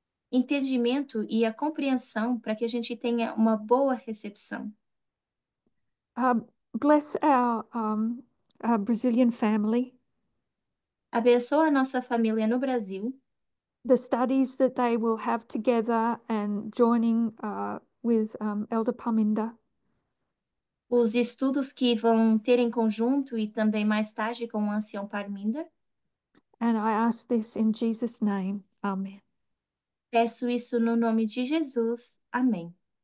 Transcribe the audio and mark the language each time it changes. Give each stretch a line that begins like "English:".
Portuguese: Entendimento e a compreensão para que a gente tenha uma boa recepção.
English: Bless our Brazilian family.
Portuguese: Abençoa a nossa família no Brasil.
English: The studies that they will have together and joining with Elder Paminda.
Portuguese: os estudos que vão ter em conjunto e também mais tarde com o ancião Parminder.
English: And I ask this in Jesus' name. Amen.
Portuguese: Peço isso no nome de Jesus. Amém.